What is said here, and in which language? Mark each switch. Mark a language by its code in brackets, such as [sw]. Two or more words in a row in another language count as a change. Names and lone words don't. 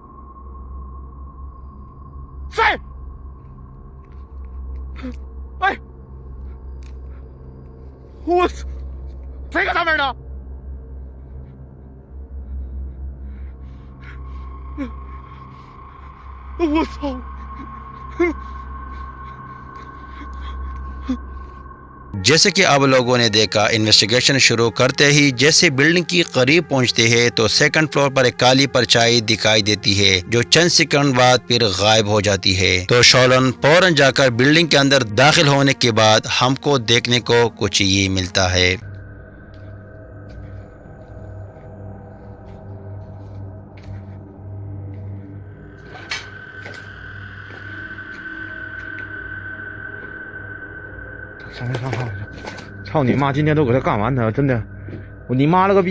[zh] 谁？哎！我操！谁搁上面呢？我操！ [hi] जैसे कि आप लोगों ने देखा इन्वेस्टिगेशन शुरू करते ही जैसे बिल्डिंग की करीब पहुंचते हैं तो [en] second floor [hi] पर एक काली परछाई दिखाई देती है जो चंद सेकंड बाद फिर गायब हो जाती है। तो शोलन फौरन जाकर बिल्डिंग के अंदर दाखिल होने के बाद हमको देखने को कुछ ये मिलता है। [zh] 上！操你妈！今天都给他干完他，真的，我你妈了个逼！